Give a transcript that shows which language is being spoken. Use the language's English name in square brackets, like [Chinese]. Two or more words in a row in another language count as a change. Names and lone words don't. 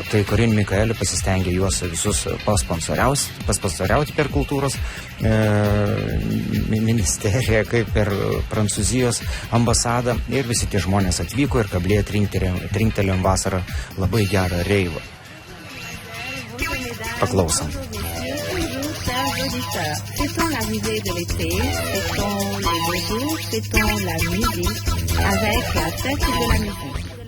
[Lithuanian] Tai Karinė Mikaelė pasistengė juos visus pasponsoriauti per kultūros ministeriją, kaip per Prancūzijos ambasadą ir visi tie žmonės atvyko ir Kablyje trinktelėm vasarą labai gerą reivą. Paklausom. [French] Fêtons l'arrivée de l'été, fêtons les beaux jours, fêtons la musique avec la fête de la musique.